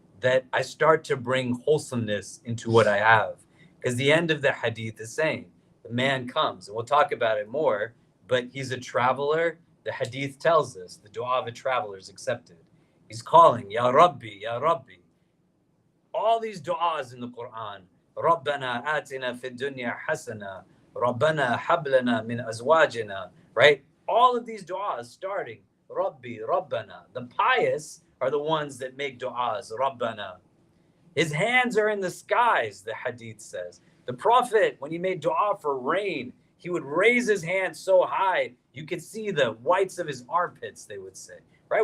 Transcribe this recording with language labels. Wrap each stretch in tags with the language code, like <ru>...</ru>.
<en>That I start to bring wholesomeness into what I have. Because the end of the hadith is saying, the man comes, and we'll talk about it more, but he's a traveler. The hadith tells us the dua of a traveler is accepted. He's calling, Ya Rabbi, Ya Rabbi. All these du'as in the Quran,</en> <ar>رَبَّنَا آتِنَا فِي الدُّنْيَا حَسَنًا رَبَّنَا هَبْ لَنَا مِنْ أَزْوَاجِنَا, right?</ar> <en>All of these du'as starting, Rabbi, Rabbana. The pious are the ones that make du'as, Rabbana. His hands are in the skies, the hadith says. The Prophet, when he made dua for rain, he would raise his hands so high, you could see the whites of his armpits, they would say, right?</en>